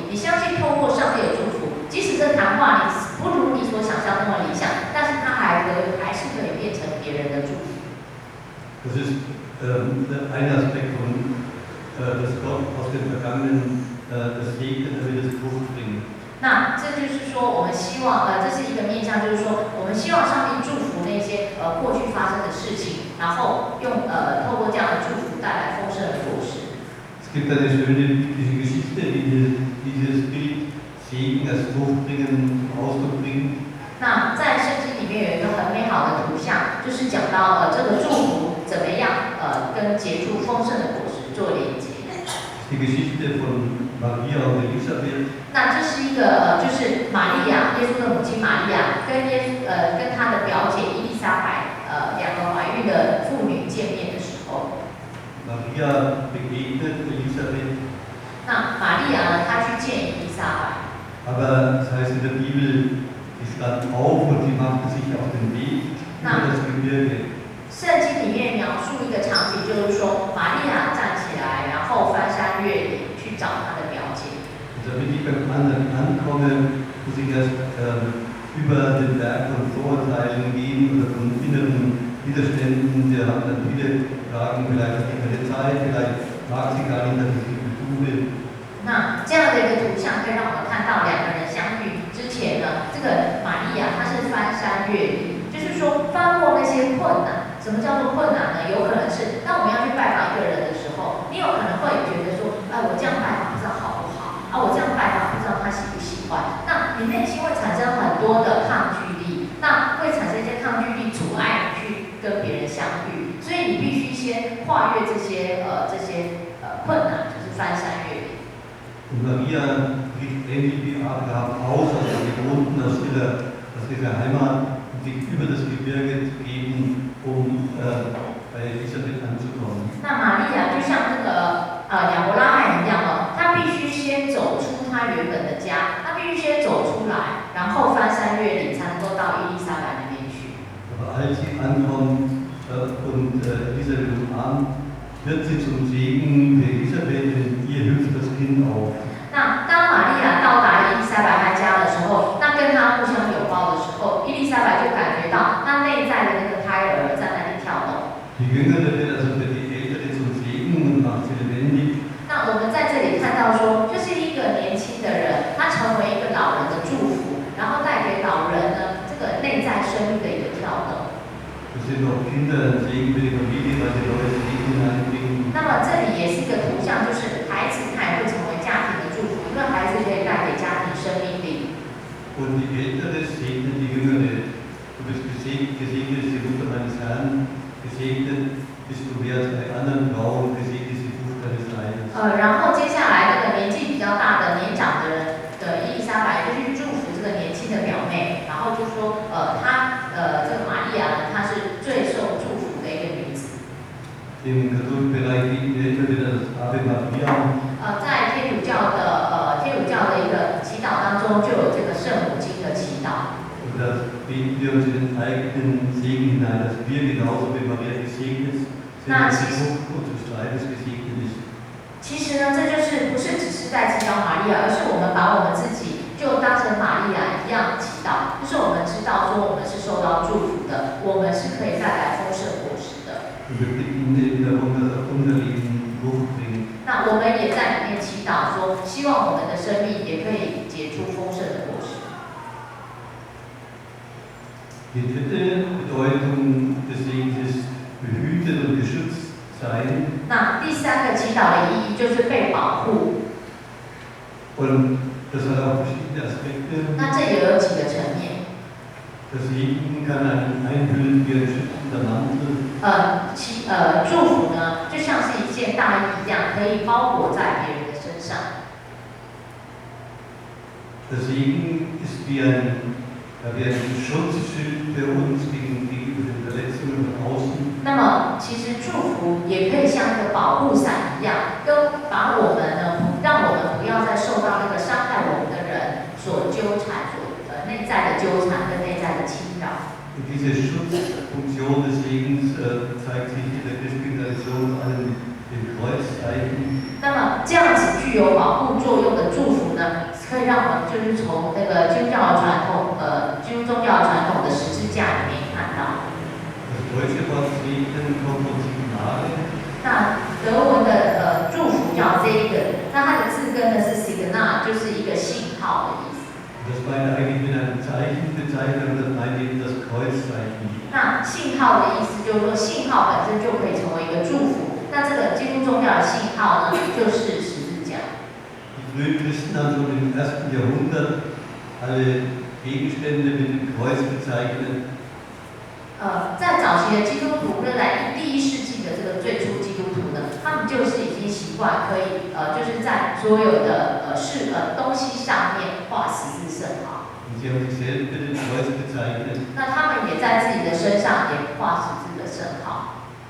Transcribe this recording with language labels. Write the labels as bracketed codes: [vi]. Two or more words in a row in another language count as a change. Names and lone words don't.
[zh] 你相信透过上帝的祝福，即使这谈话你不如你所想象那么理想，但是它还是可以变成别人的祝福。 [de] Das ist ein Aspekt von, dass Gott aus dem Vergangenen das segnet, damit es Frucht bringt. [zh] 那这就是说，我们希望这是一个面向，就是说，我们希望上帝祝福那些过去发生的事情，然后透过这样的祝福带来丰盛的果实。 [de] Es gibt eine schöne biblische Geschichte, die dieses Bild Segen als Frucht bringen zum Ausdruck bringt. [zh] 那在圣经里面有一个很美好的图像，就是讲到这个祝福怎么样跟结出丰盛的果实做连接。 [de] Die Geschichte von Maria und Elisabeth. [zh] 那这是一个就是玛利亚，耶稣的母亲玛利亚跟她的表姐伊丽莎白两个怀孕的妇女见面的时候。 [de] Maria begegnet Elisabeth. [zh] 那玛利亚呢，她去见伊丽莎白。 [de] Aber das heißt in der Bibel, sie stand auf und sie machte sich auf den Weg über das Gebirge. [zh] 圣经里面描述一个场景，就是说玛利亚站起来，然后翻山越岭去找她的表姐。 [de] Damit ich beim anderen ankomme, muss ich erst über den Berg von Vorurteilen gehen oder von inneren Widerständen. Wir haben dann viele Fragen, vielleicht hat sie keine Zeit, vielleicht mag sie gar nicht, dass ich sie besuche. [zh] 那这样的一个图像，可以让我们看到两个人相遇之前呢，这个玛利亚她是翻山越岭，就是说翻过那些困难。什么叫做困难呢？有可能是当我们要去拜访一个人的时候，你有可能会觉得说，我这样拜访不知道好不好啊，我这样拜访不知道他喜不喜欢。那你内心会产生很多的抗拒力， 先跨越这些困难，就是翻山越岭。 [de] Und Maria bricht ähnlich wie Abraham aus den Gewohnten aus ihrer Heimat und sich über das Gebirge zu geben, bei Elisabeth anzukommen. [zh] 那玛利亚就像这个亚伯拉罕一样哦，他必须先走出他原本的家，他必须先走出来，然后翻山越岭才能够到伊丽莎白那边去。 [de] Aber als sie ankommt und Elisabeth umarmt, wird sie zum Segen für Elisabeth und ihr hüpft das Kind auf. [zh] 那当玛利亚到达伊丽莎白她家的时候，那跟她互相拥抱的时候，伊丽莎白就感觉到她内在的那个胎儿在那里跳动。 [de] Die Jüngere wird also für die Ältere zum Segen und macht sie lebendig. [zh] 那我们在这里看到说，就是一个年轻的人，他成为一个老人的祝福，然后带给老人呢这个内在生命的一个跳动。 [de] Das sind auch Kinder ein Segen für die Familie, weil sie neue Segen hineinbringen. [zh] 那么这里也是一个图像，就是孩子他也会成为家庭的祝福，因为孩子可以带给家庭生命力。 [de] Und die Ältere segnet die Jüngere. Du bist gesegnet ist die Mutter meines Herrn, gesegnet bist du mehr als bei anderen Frauen, gesegnet ist die Frucht deines Leibes. [zh] 然后接下来这个年纪比较大的年长的人的伊丽莎白就去祝福这个年轻的表妹，然后就说这个玛利亚呢，她是最受祝福的一个女子。 [de] Im katholischen Bereich bieten wir immer wieder das Ave Maria. [zh] 在天主教的一个祈祷当中，就有这个圣母经的祈祷。 [de] Und das beten wir uns in den eigenen Segen hinein, dass wir genauso wie Maria gesegnet sind, dass die Frucht unseres Leibes gesegnet ist. [zh] 其实呢，这就是不是只是在祈祷玛利亚，而是我们把我们自己就当成玛利亚一样祈祷，就是我们知道说我们是受到祝福的，我们是可以带来丰盛果实的。 [de] Und wir bitten eben darum, dass auch unser Leben Frucht bringt. [zh] 那我们也在里面祈祷说，希望我们的生命也可以结出丰盛的果实。 [de] Die dritte Bedeutung des Segens ist behütet und geschützt sein. [zh] 那第三个祈祷的意义就是被保护。 [de] Und das hat auch verschiedene Aspekte. [zh] 那这也有几个层面。 [de] Das Segen kann einen einhüllen wie ein schützender Mantel. [zh] 祝福呢，就像是一件大衣一样，可以包裹在别人的身上。 [de] Das Segen ist wie ein Schutzschild für uns gegenüber den Verletzungen von außen. [zh] 那么，其实祝福也可以像一个保护伞一样，把我们呢，让我们不要再受到那个伤害我们的人所纠缠，内在的纠缠跟内在的侵扰。 [de] Und diese Schutzfunktion des Segens zeigt sich in der christlichen Tradition vor allem im Kreuzzeichen. [zh] 那么，这样子具有保护作用的祝福呢，可以让我们就是从那个基督教传统宗教传统的十字架里面看到。 [de] Das deutsche Wort Segen kommt von Signale. [zh] 那德文的祝福叫 Segen， 那它的字根呢是 Signal， 就是一个信号的意思。 Das meint eigentlich mit einem Zeichen bezeichnen, das meint eben das Kreuzzeichen. 那信号的意思就是说，信号本身就可以成为一个祝福。那这个基督宗教的信号呢，就是十字架。 [de] Die frühen Christen haben schon im 1. Jahrhundert alle Gegenstände mit dem Kreuz bezeichnet. [zh] 在早期的基督徒，在第1世纪的这个最初基督徒呢，他们就是已经习惯可以就是在所有的东西上面画十字圣号。 [de] Und sie haben sich selbst mit dem Kreuz bezeichnet. [zh] 那他们也在自己的身上也画十字的圣号。